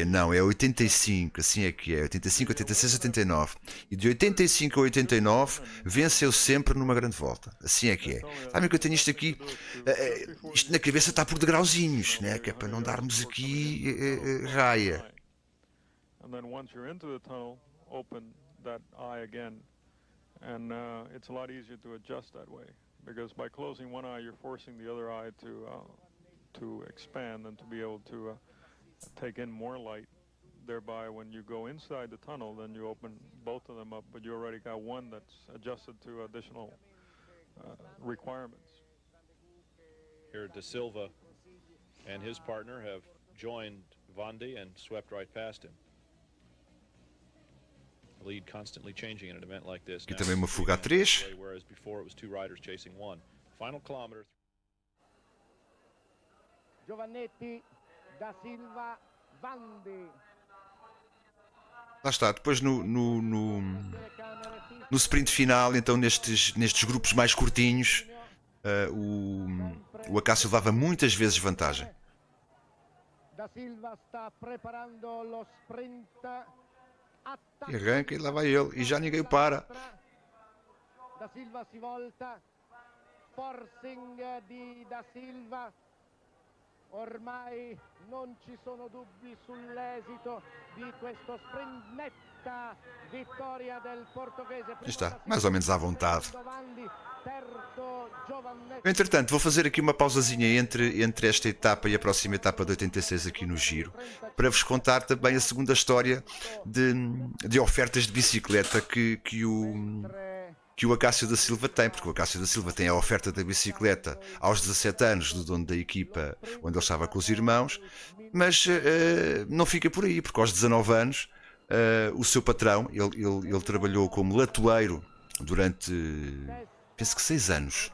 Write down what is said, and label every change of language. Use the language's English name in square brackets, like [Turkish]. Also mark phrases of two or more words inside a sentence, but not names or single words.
[Portuguese] Não, é 85, assim é que é, 85, 86, 89. E de 85 a 89 venceu sempre numa grande volta, assim é que é. Sabem que eu tenho isto aqui, isto na cabeça está por degrauzinhos, né? Que é para não darmos aqui raia. [English] Open that eye again, and it's a lot easier to adjust that way, because by closing one eye you're forcing the other eye to expand and to be able to take in more light. Thereby, when you go inside the tunnel, then you open both of them up, but you already got one that's adjusted to additional requirements. Here, Da Silva and his partner have joined Vandy and swept right past him. Lead constantly changing in an event like this. [Portuguese] E também uma fuga a 3. [English] Whereas before it was 2 riders chasing 1. Final kilometer. Giovannetti, Da Silva, Vandy. [Portuguese] Lá está, depois no sprint final, então nestes grupos mais curtinhos, o Acácio levava muitas vezes vantagem. Da Silva está preparando o sprint. E arranca e lá vai ele, e já ninguém o para. [Italian] Da Silva si volta, forcing di Da Silva, ormai non ci sono dubbi sull'esito di questo sprint, netta vittoria del portoghese. [Portuguese] Está, mais ou menos à vontade. Entretanto, vou fazer aqui uma pausazinha entre esta etapa e a próxima etapa de 86 aqui no Giro, para vos contar também a segunda história de ofertas de bicicleta que o Acácio da Silva tem, porque o Acácio da Silva tem a oferta da bicicleta aos 17 anos do dono da equipa onde ele estava com os irmãos, mas não fica por aí, porque aos 19 anos o seu patrão, ele trabalhou como latoeiro durante, penso que 6 anos.